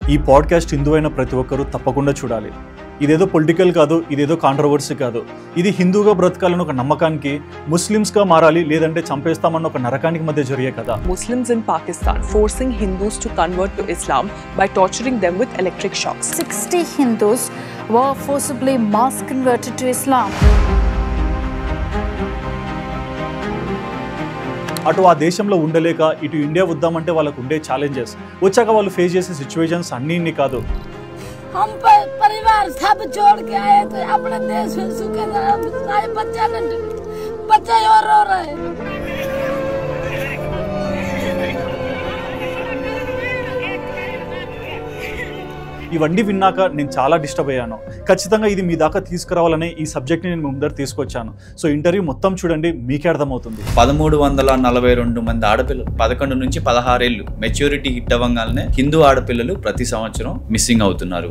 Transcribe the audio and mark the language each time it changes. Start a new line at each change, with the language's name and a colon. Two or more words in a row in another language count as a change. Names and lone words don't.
Telugu: ఈ పాడ్కాస్ట్ హిందువైన ప్రతి ఒక్కరూ తప్పకుండా చూడాలి. ఇదేదో పొలిటికల్ కాదు, ఇదేదో కాంట్రవర్సీ కాదు. ఇది హిందూగా బ్రతకాలని ఒక నమ్మకానికి, ముస్లిమ్స్గా మారాలి లేదంటే చంపేస్తామన్న ఒక నరకానికి మధ్య జరిగే కదా.
English: Muslims in Pakistan forcing Hindus to convert to Islam by torturing them with electric shocks. 60 Hindus were forcibly mass converted to Islam.
Telugu: అటు ఆ దేశంలో ఉండలేక ఇటు ఇండియా వద్దామంటే వాళ్ళకు ఉండే ఛాలెంజెస్, వచ్చాక వాళ్ళు ఫేస్ చేసే సిచ్యువేషన్స్ అన్నీ ఇన్ని కాదు.
Hindi: हम परिवार सब छोड़ के आए थे अपने देश में, सुखे सारे बच्चे और रो रहे हैं.
Telugu: ఇవన్నీ విన్నాక నేను చాలా డిస్టర్బ్ అయ్యాను. ఖచ్చితంగా ఇది మీ దాకా తీసుకురావాలనే ఈ సబ్జెక్ట్ని నేను ముందర తీసుకొచ్చాను. సో ఇంటర్వ్యూ మొత్తం చూడండి, మీకే అర్థమవుతుంది. 1342 మంది ఆడపిల్లలు 11 నుంచి 16 ఏళ్ళు
English: maturity hit
Telugu: అవ్వగానే హిందూ ఆడపిల్లలు ప్రతి సంవత్సరం మిస్సింగ్ అవుతున్నారు.